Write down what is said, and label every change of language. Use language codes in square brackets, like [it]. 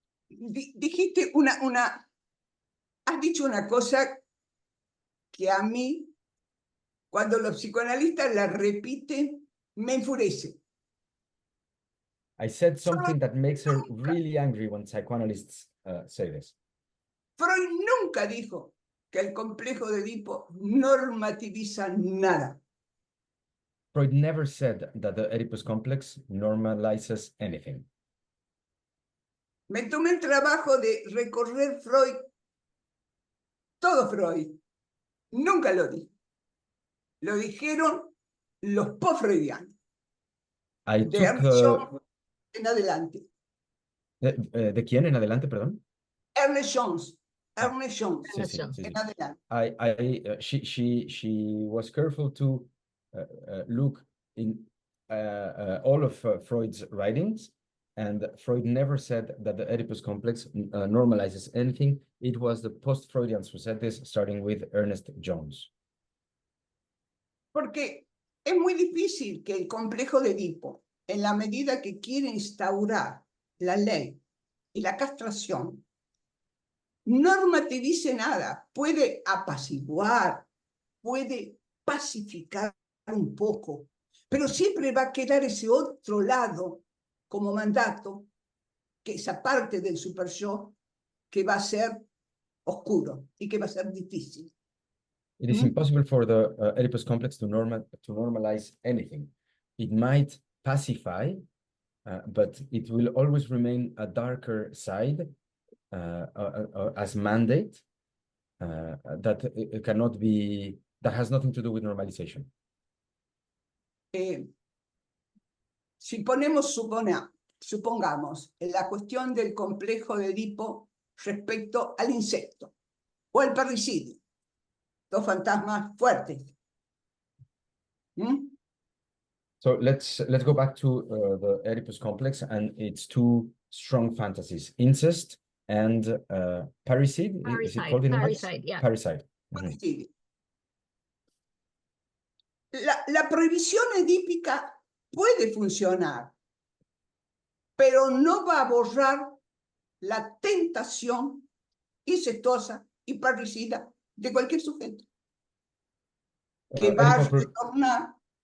[es] Dijiste has dicho una cosa que a mí, cuando los psicoanalistas la repiten, me enfurece. [en] I said something that makes her really angry when psychoanalysts say this. [es] Freud nunca dijo que el complejo de Edipo normativiza nada. [en] Freud never said that the Oedipus complex normalizes anything. [es] Me tomé el trabajo de recorrer Freud, todo Freud. Nunca lo dijo. Lo dijeron los post-freudianos. [en] I [es] De [en] took [es] Ernest Jones en adelante. ¿De quién en adelante, perdón? Ernest Jones. Ernest Jones. Sí, sí, sí, En sí. adelante. [en] She was careful to look in all of Freud's writings, and Freud never said that the Oedipus complex normalizes anything. It was the post-Freudians who said this, starting with Ernest Jones. [es] Porque es muy difícil que el complejo de Edipo, en la medida que quiere instaurar la ley y la castración, normativice nada. Puede apaciguar, puede pacificar un poco, pero siempre va a quedar ese otro lado como mandato, que esa parte del super yo que va a ser oscuro y que va a ser difícil. [en] It is impossible for the Oedipus complex to normalize anything. It might pacify, but it will always remain a darker side as mandate that it cannot be, that has nothing to do with normalization. [es] Si supongamos en la cuestión del complejo de Edipo respecto al insecto o al parricidio, dos fantasmas fuertes. [en] So let's go back to the Oedipus complex and its two strong fantasies: incest and parricide. Is it called in Parricide, yeah. Parricide. [es] Parricidio. La prohibición edípica puede funcionar, pero no va a borrar la tentación incestuosa y parricida de cualquier sujeto que va a retornar.